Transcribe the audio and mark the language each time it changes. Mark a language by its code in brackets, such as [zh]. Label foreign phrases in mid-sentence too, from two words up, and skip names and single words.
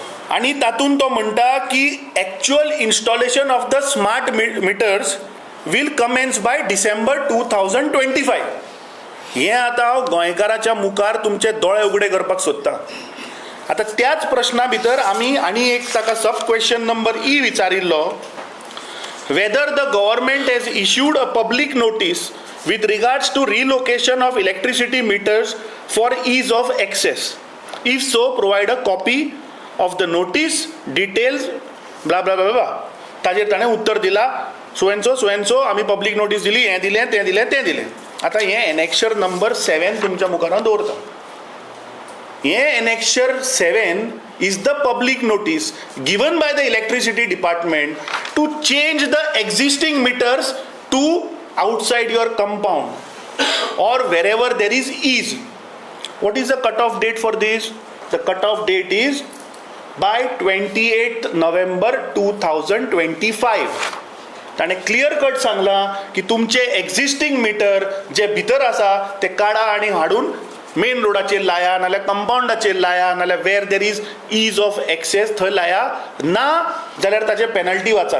[kok] आणि तातूंत तो म्हणटा की [en] actual installation of the smart meters will commence by December 2025. [kok] हें आतां हांव गोंयकाराच्या मुखार तुमचे दोळे उगडे करपाक सोदतां. आतां त्याच प्रश्ना भितर आमी आनी एक ताका [en] sub question number E [kok] विचारिल्लो, [en] whether the government has issued a public notice with regards to relocation of electricity meters for ease of access. If so, provide a copy of the notice, details, blah blah blah blah. [kok] ताजेर ताणें उत्तर दिला, [en] so and so [kok] आमी [en] public notice [kok] दिली, हें दिलें तें दिलें तें दिलें. आतां हें [en] annexure number 7 [kok] तुमच्या मुखार हांव दवरता. [en] हें एनेक्शर 7 is the public notice given by the electricity department to change the existing meters to outside your compound or wherever there is ease. What is the cut-off date for this? The cut-off date is by 28th November 2025. [kok] ताणें [en] clear cut [kok] सांगला की तुमचे [en] existing meter [kok] जे भितर आसा ते काडा आनी हाडून मेन रोडाचेर लाया, नाल्यार कंपाउंडाचेर लाया, नाल्यार [en] where there is ease of access [kok] थंय लाया, ना जाल्यार ताचे पेनल्टी वाचात.